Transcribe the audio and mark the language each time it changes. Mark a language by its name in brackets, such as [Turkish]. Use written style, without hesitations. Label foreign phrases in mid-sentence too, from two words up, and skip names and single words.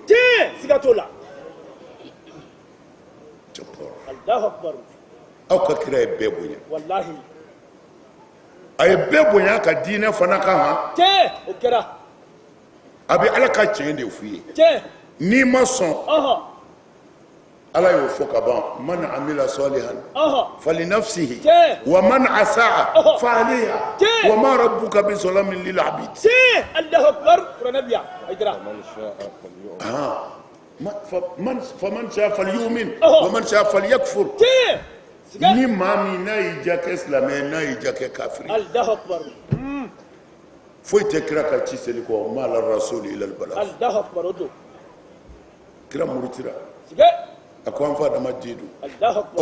[Bambara] siga t'o la [Arabic] الله أكبر [Bambara] aw ka kira ye bɛɛ bonya wallahi a ye bɛɛ bonya ka diinɛ fana kan o kɛra a bɛ ala ka tiɲɛ de f'u ye n'i ma sɔn ala y'o fɔ ka ban [Arabic] من عمل صالحا فلنفسه ومن أساء فعليها وما ربك بظلام للعبيد Allahu akbar kuranabiya Hayidara فمن شاء فليؤمن ومن شاء فليكفر [Bambara] ni maa min n'a y'i ja kɛ silamɛ n'a y'i ja kɛ kafiri [Arabic] الله أكبر [Bambara] foyi tɛ kira ka ci seli kɔ ma [Arabic] على الرسول إلا البلاغ الله أكبر [Bambara] o don kira murutira a ko an fa adamaden don [Arabic] الله أكبر